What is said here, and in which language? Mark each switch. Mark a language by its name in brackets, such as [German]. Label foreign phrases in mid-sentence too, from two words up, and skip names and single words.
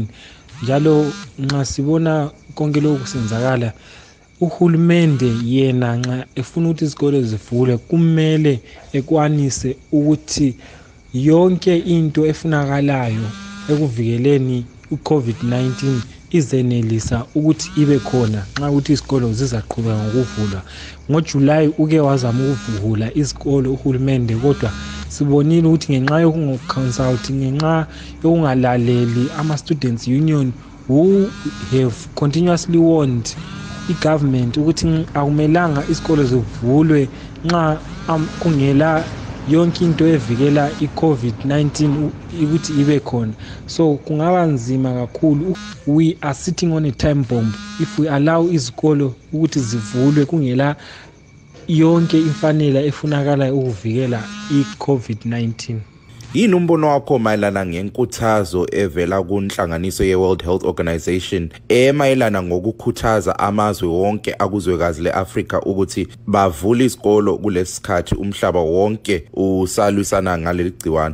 [North Ndebele] Njalo nxa sibona konke lokhu kusenzakala, uhulumende yena nxa efuna ukuthi izikole zivulwe kumele ekwanise ukuthi yonke into efunakalayo ekuvikeleni uCovid-19 izenelisa ukuthi ibe khona nxa ukuthi izikolo zizaqhubeka ngokuvulwa. NgoJuly uke wazama ukuvula izikolo uhulumende, kodwa sibonile ukuthi ngenxa yokungoconsulting, ngenxa yokungalaleli ama-students union [English] who have continuously warned [North Ndebele] i-government ukuthi akumelanga izikolo zivulwe nxa kungela yonke into evikela i-COVID-19 ukuthi ibe khona. So kungaba nzima kakhulu. [English] We are sitting on a time bomb if we allow [North Ndebele] izikolo ukuthi zivulwe kungela yonke imfanela efunakala ukuvikela i-COVID-19. Yini umbono wakho mayelana ngenkuthazo evela kunhlanganiso ye-World Health Organization emayelana ngokukhuthaza amazwe wonke akuzwekazi le-Afrika ukuthi bavule izikolo kulesikhathi umhlaba wonke usalwisana ngaleli gciwane?